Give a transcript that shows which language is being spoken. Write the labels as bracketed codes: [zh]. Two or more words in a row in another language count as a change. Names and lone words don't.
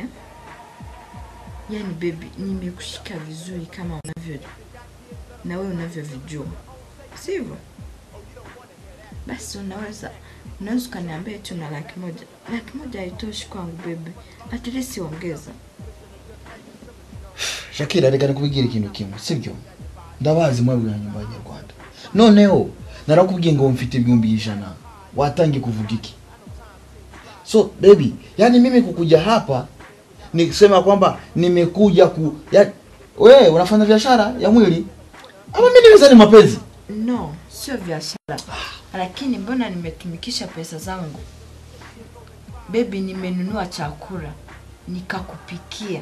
[sw] Yaani baby, nimekushika vizuri kama unavyo na wewe unavyovijua. Sivyo? Basi unaweza kaniambia tu na laki moja. Laki moja haitoshi kwangu baby. [en] At least [sw] ongeza. [rw] Shakira reka nikubigira ikintu kimwe, sibyo? Ndabazi mwebwe ya nyumba y'Rwanda. Noneho narakubwiye ngo mfite ibihumbi 100. Watangiye kuvuga iki? [en] So baby, [sw] yani mimi kukuja hapa ni kusema kwamba nimekuja wewe unafanya biashara ya mwili? Ama mimi niweza ni mapenzi? No, sio biashara. Lakini mbona nimetumikisha pesa zangu? Baby, nimenunua chakula, nikakupikia.